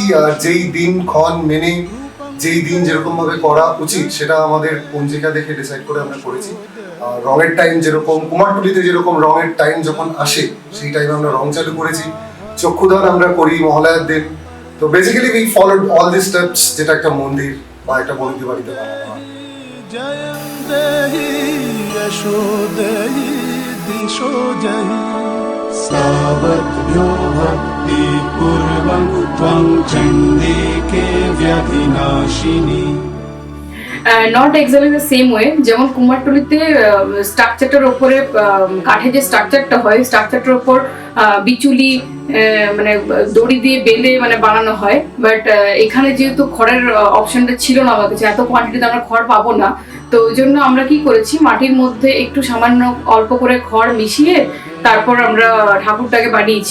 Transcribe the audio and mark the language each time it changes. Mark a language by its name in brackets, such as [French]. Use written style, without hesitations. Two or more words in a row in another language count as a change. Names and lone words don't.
[Bangla] আর যেই দিন ক্ষণ মেনে যেই দিন যেরকম ভাবে করা উচিত সেটা আমাদের পঞ্জিকা দেখে ডিসাইড করে আমরা করেছি। রঙের টাইম যেরকম কুমারটুলিতে যেরকম রঙের টাইম যখন আসে সেই টাইমে আমরা রং চালু করেছি। চক্ষুদান আমরা করি মহালয়ার দিন। তো [English] basically we followed all this steps, [Bangla] যেটা একটা মন্দির বা একটা বনেদি বাড়িতে বানানো হয়। [Sanskrit] सावध्यो भक्ति पूर्वं त्वं चण्डिके व्याधिनाशिनी। [English] not exactly the same way. [Bangla] যেমন কুমারটুলিতে স্ট্রাকচারটার ওপরে কাঠের যে স্ট্রাকচারটা হয়, স্ট্রাকচারটার ওপর বিচুলি মানে দড়ি দিয়ে বেঁধে মানে বানানো হয়। বাট এখানে যেহেতু খড়ের অপশনটা ছিল না আমার কাছে, এত কোয়ান্টিটিতে আমরা খড় পাবো না, তো ওই জন্য আমরা কি করেছি, মাটির মধ্যে একটু সামান্য অল্প করে খড় মিশিয়ে তারপর আমরা ঠাকুরটাকে বানিয়েছি।